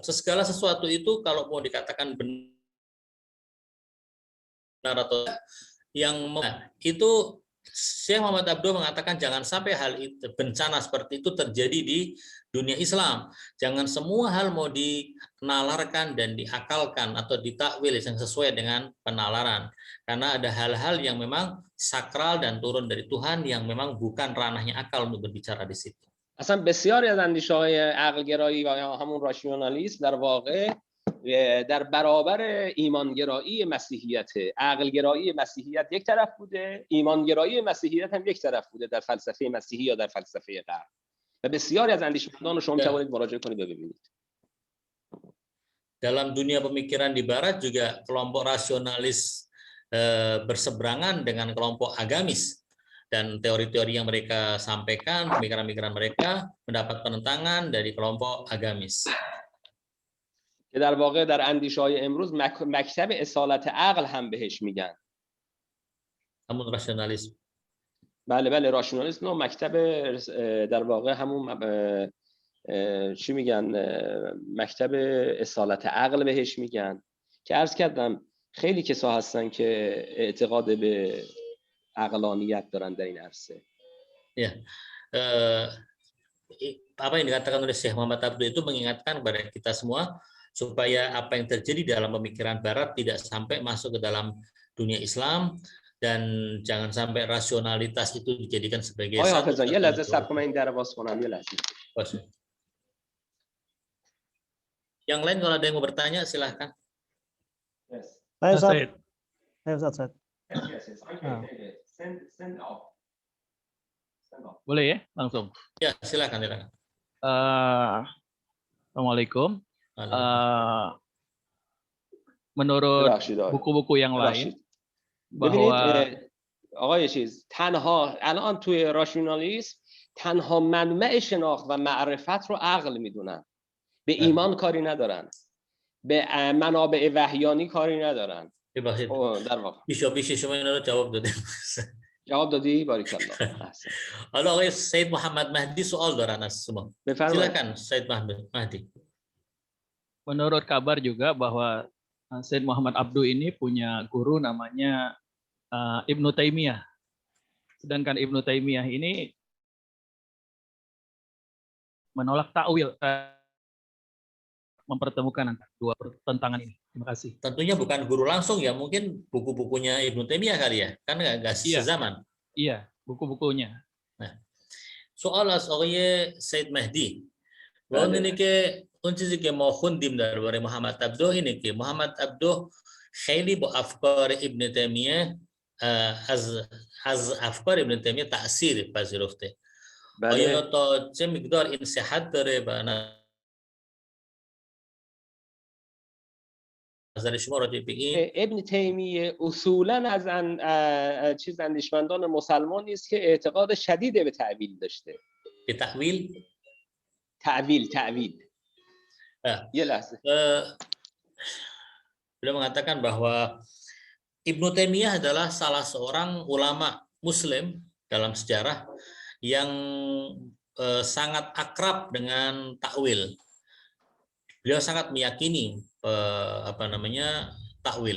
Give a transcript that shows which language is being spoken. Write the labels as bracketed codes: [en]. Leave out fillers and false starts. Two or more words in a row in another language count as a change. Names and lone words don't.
[id] Segala sesuatu itu kalau mau dikatakan benar atau yang itu, Syekh Muhammad Abduh mengatakan jangan sampai hal itu, bencana seperti itu terjadi di dunia Islam. Jangan semua hal mau dinalarkan dan diakalkan atau ditakwil yang sesuai dengan penalaran. Karena ada hal-hal yang memang sakral dan turun dari Tuhan yang memang bukan ranahnya akal untuk berbicara di situ. [fa] اصلا بسیاری از اندیشه‌های عقلگرایی و همون راشنالیسم در واقع در برابر ایمانگرایی مسیحیت، عقلگرایی مسیحیت یک طرف بوده، ایمانگرایی مسیحیت هم یک طرف بوده در فلسفه مسیحی یا در فلسفه غرب. و بسیاری از اندیشمندان رو شما می‌توانید مراجعه کنید و ببینید. [id] Dalam dunia pemikiran di barat juga kelompok rasionalis berseberangan dengan kelompok agamis, dan teori-teori yang mereka sampaikan, pemikiran-pemikiran mereka mendapat penentangan dari kelompok agamis. [fa] که در واقع در اندیشه‌های امروز مکتب اصالت عقل هم بهش میگن. همون راشنالیسم. بله بله، راشنالیسم و مکتب در واقع همون چی میگن، مکتب اصالت عقل بهش میگن، که عرض کردم خیلی کسا هستن که اعتقاد به عقلانیت دارن در این عرصه. [id] Ya, apa yang dikatakan oleh Syekh Muhammad Abduh itu mengingatkan kepada kita semua supaya apa yang terjadi dalam pemikiran barat tidak sampai masuk ke dalam dunia Islam, dan jangan sampai rasionalitas itu dijadikan sebagai satu. Ya, [fa] لحظه صبر کنم این در باز کنم یه لحظه. [id] Yang lain kalau ada yang mau bertanya silahkan. Yes. Ustaz. [en] Send off. [id] Boleh ya, langsung. Ya, silakan. Assalamualaikum. Menurut buku-buku yang lain bahwa [fa] آقای چیز تنها الان توی راشنالیسم تنها منبع شناخت و معرفت رو عقل میدونن، به ایمان کاری ندارن، به منابع وحیانی کاری ندارن. در واقع بیشه شما اینا رو جواب دادیم. جواب دادی؟ باریکالله. حالا آقای سید محمد مهدی سوال دارن از شما. [id] Silakan Said Mahdi. Menurut kabar juga bahwa Said Muhammad Abduh ini punya guru namanya Ibnu Taimiyah. Sedangkan Ibnu Taimiyah ini menolak takwil. mempertemukan antara dua pertentangan ini. Terima kasih. Tentunya bukan guru langsung ya, mungkin buku-bukunya Ibnu Taimiyah kali ya, kan nggak Iya. sezaman. Iya, buku-bukunya. Nah, soal asal Said Mahdi. [fa] بله. اینه که اون چیزی که ما خوندیم درباره محمد عبده اینه که محمد عبده خیلی با افکار ابن تیمیه از افکار ابن تیمیه تأثیر پذیرفته. آیا بله. تا چه مقدار این صحت داره و نظر شما راجع به این؟ ابن تیمیه اصولا از اندیشمندان مسلمانی است که اعتقاد شدید به تعویل داشته. به تعویل؟ تعویل. یه لحظه. [id] Beliau mengatakan bahwa Ibnu Taimiyah adalah salah seorang ulama Muslim dalam sejarah yang sangat akrab dengan takwil. Beliau sangat meyakini takwil.